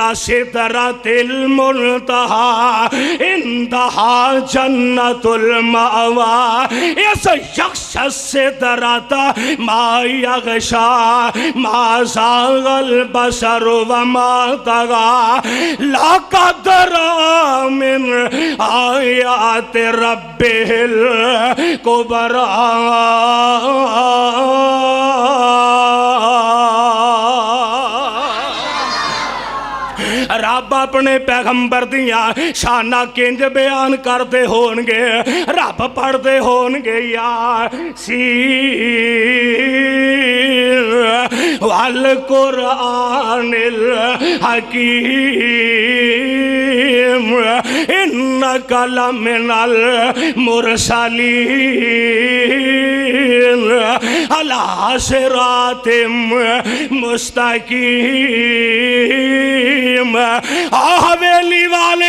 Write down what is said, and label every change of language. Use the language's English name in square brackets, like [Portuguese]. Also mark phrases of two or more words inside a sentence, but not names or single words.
[Arabic] سدرة المنتهى عندها جنة المأوى إذ يغشى السدرة ما يغشى ما زاغ البصر وما طغى لقد رأى من آيات ربه الكبرى [Punjabi] رب اپنے پیغمبر دیاں شانہ کنج بیان کرتے ہونگے رب پڑھتے ہونگے [Arabic] یاسین والقرآن الحکیم انک لمن المرسلین علی صراط مستقیم [Punjabi] حویلی والے